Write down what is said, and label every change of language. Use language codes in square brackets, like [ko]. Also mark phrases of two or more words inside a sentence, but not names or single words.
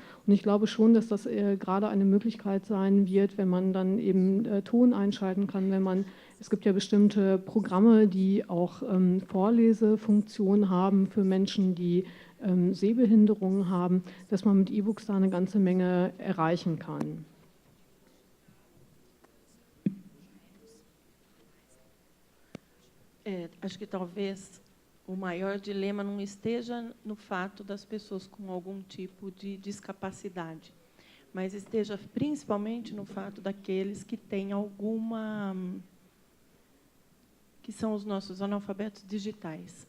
[de] Und ich glaube schon, dass das gerade eine Möglichkeit sein wird, wenn man dann eben Ton einschalten kann, es gibt ja bestimmte Programme, die auch Vorlesefunktionen haben für Menschen, die Sehbehinderungen haben, dass man mit E-Books da eine ganze Menge erreichen kann. [pt] Acho que talvez o maior dilema não esteja no fato das pessoas com algum tipo de discapacidade, mas esteja principalmente no fato daqueles que têm que são os nossos analfabetos digitais.